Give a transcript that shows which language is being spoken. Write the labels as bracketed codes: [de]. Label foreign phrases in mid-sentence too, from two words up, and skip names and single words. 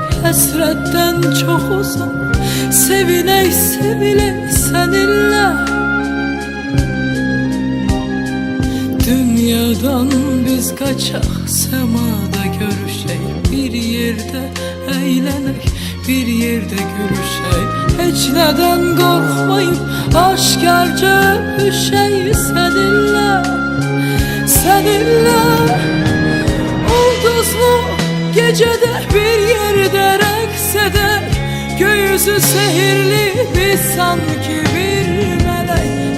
[az] Həsrətdən çox uzaq, sevinək sevilək seninle. Dünyadan biz qaçaq, semada görüşək, bir yerdə əylənək, bir yerde görüşey. [tr] Heç neden korkmayıp aşkarca öpüşey seninle, seninle. [az] Ulduzlu gecede bir yerde rəqs eder, göğüsü sehirli biz sanki bir melek.